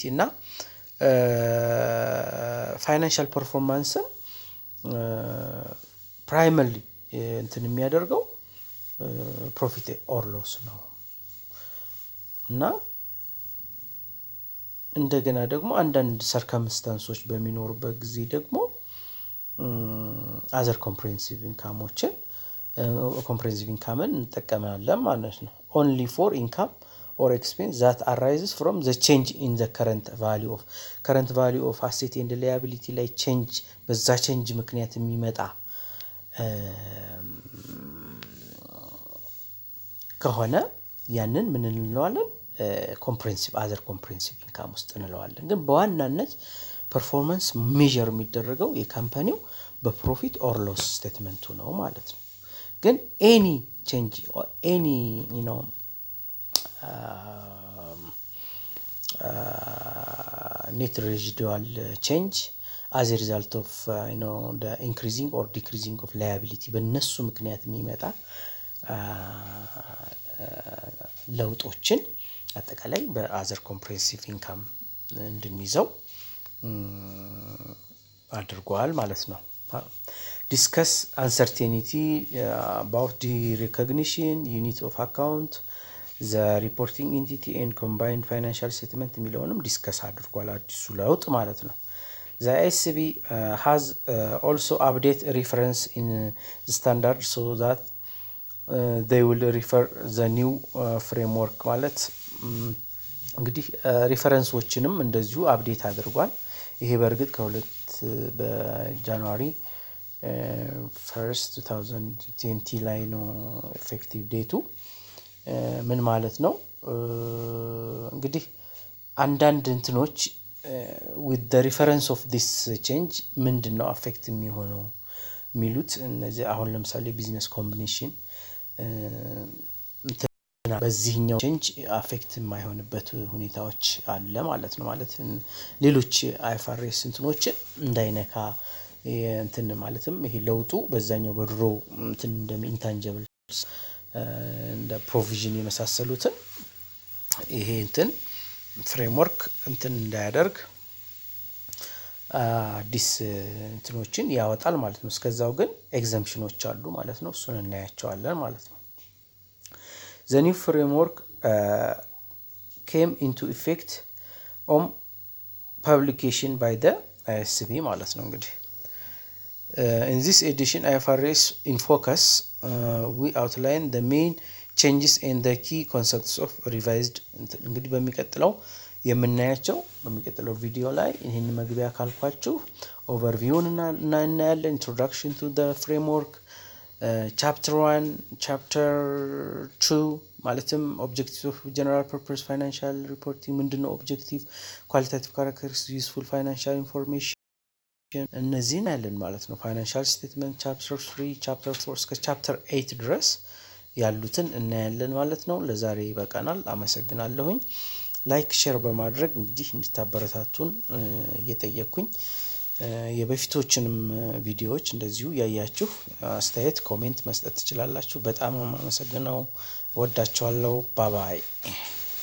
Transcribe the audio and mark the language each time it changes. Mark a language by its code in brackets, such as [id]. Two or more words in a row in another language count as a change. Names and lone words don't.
[am] እና [en] financial performance primary [am] እንትን የሚያደርገው [en] profit or loss [am] ነው። እና እንደገና ደግሞ አንዳንድ ሰርከምስታንሶች በሚኖሩበት ጊዜ ደግሞ [en] other comprehensive income [am] እንጠቀማለን ማለት ነው። [en] only for income or expense that arises from the change in the current value of asset and liability [am] ላይ change በዛ change ምክንያት የሚመጣ ከሆነ ያንን ምን እንለዋለን? [en] comprehensive other comprehensive income [am] ውስጥ እንለዋለን። ግን በዋናነት [en] performance measure [am] የሚደረገው የካምፓኒው [en] profit or loss statement [am] ነው ማለት ነው። ግን [en] any change any net residual change as a result of the increasing or decreasing of liability [am] በእነሱ ምክንያት የሚመጣ ለውጦችን አጠቃላይ [en] other comprehensive income [am] እንድንይዘው አድርጓል ማለት ነው። [en] discuss uncertainty about the recognition unit of account the reporting entity and combined financial statement [am] የሚለውንም ዲስከስ አድርጓል አዲሱ ለውጥ ማለት ነው። [en] the ISB has also update reference in the standard so that they will refer the new framework [am] ማለት እንግዲህ ሪፈረንሶችንም እንደዚሁ አፕዴት አድርጓል። ይሄ በርግጥ በጃንዋሪ 1 2020 ላይ ነው [en] effective date። [am] ምን ማለት ነው እንግዲህ አንዳንድ እንትኖች [en] with the reference of this change [am] ምንድነው አፌክት የሚሆነው የሚሉት እነዚህ አሁን ለምሳሌ [en] business combination [am] በዚህኛው ቼንጅ አፌክት የማይሆንበት ሁኔታዎች አለ ማለት ነው። ማለት ሌሎች IFRS እንትኖችን እንዳይነካ እንትን ማለትም ይሄ ለውጡ በዛኛው በድሮ እንትን እንደ ኢንታንጂብልስ እንደ ፕሮቪዥን የመሳሰሉትን ይሄ እንትን ፍሬምወርክ እንትን እንዳያደርግ አዲስ እንትኖችን ያወጣል ማለት ነው። እስከዛው ግን ኤግዘምፕሽኖች አሉ ማለት ነው። እሱን እናያቸዋለን ማለት ነው። [en] The new framework came into effect on publication by the ISB [am] ማለት ነው። እንግዲህ [en] in this edition IFRS in focus we outline the main changes and the key concepts of revised [am] እንግዲህ በሚቀጥለው የምናያቸው በሚቀጥለው ቪዲዮ ላይ ይሄን መግቢያ ካልኳችሁ ኦቨርቪውን እና እናያለን። [en] introduction to the framework chapter 1 chapter 2 ማለትም objectives of general purpose financial reporting ምንድነው objective qualitative characteristics useful financial information [am] እነዚህን ያለን ማለት ነው። [en] financial statement chapter 3 chapter 4 [am] እስከ chapter 8 ድረስ ያሉትን እናያለን ማለት ነው። ለዛሬ ይበቃናል። አመሰግናለሁኝ። [en] like share [am] በማድረግ እንግዲህ እንድታበረታቱን እየጠየቅኩኝ የበፊቶችንም ቪዲዮዎች እንደዚሁ ያያችሁ አስተያየት ኮሜንት መስጠት ትችላላችሁ። በጣም አመሰግናለሁ። ወዳችኋለሁ። ባባይ